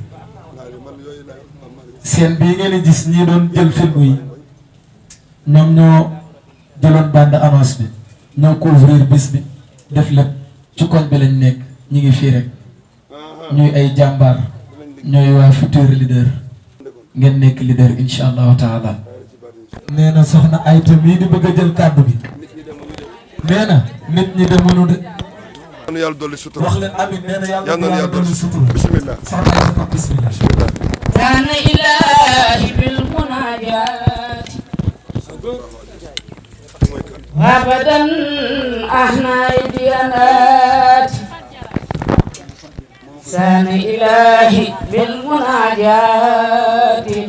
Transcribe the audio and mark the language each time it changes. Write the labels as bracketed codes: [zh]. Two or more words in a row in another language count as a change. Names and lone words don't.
[wo] seen bii ngeen di gis ñi doon jël film yi ñoom ñoo jëloon [fr] bande annonce [wo] bi ñoo couvrir bis bi def lépp ci koñ bi lañ nekk ñi ngi fii rek ñuy ay jàmbaar ñooy waa Futur Leader ngeen nekk leader [ar] إن شاء الله تعالى [wo] nee na soxna Ayta mii di bëgg a jël kàddu gi nee na nit ñi de mënu de yàlla yàlla dolli sutura wax leen amin nee na yàlla na yàlla yàlla dolli sutura bismillah soxna Ayta bismillah [ar] كان إلهي بالمناجات وابدا أهنى ديانات سان إلهي بالمناجات